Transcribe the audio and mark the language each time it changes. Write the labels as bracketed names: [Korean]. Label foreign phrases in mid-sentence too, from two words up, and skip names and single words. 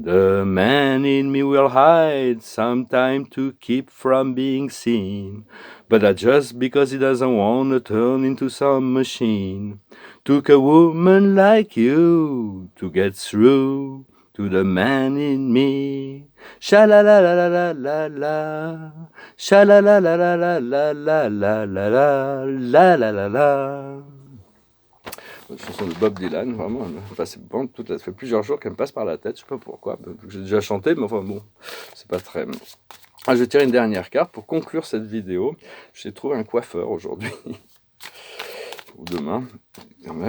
[English] The man in me will hide sometime to keep from being seen, but that's just because he doesn't want to turn into some machine. Took a woman like you to get through to the man in me. Sha la la la la la la la. Sha la la la la la la la la la la la la la. [French] Une chanson de Bob Dylan, vraiment. Enfin, c'est bon, ça fait plusieurs jours qu'elle me passe par la tête, je sais pas pourquoi. J'ai déjà chanté, mais enfin bon, c'est pas très. Ah, je vais tirer une dernière carte pour conclure cette vidéo. J'ai trouvé un coiffeur aujourd'hui. Ou demain, quand même.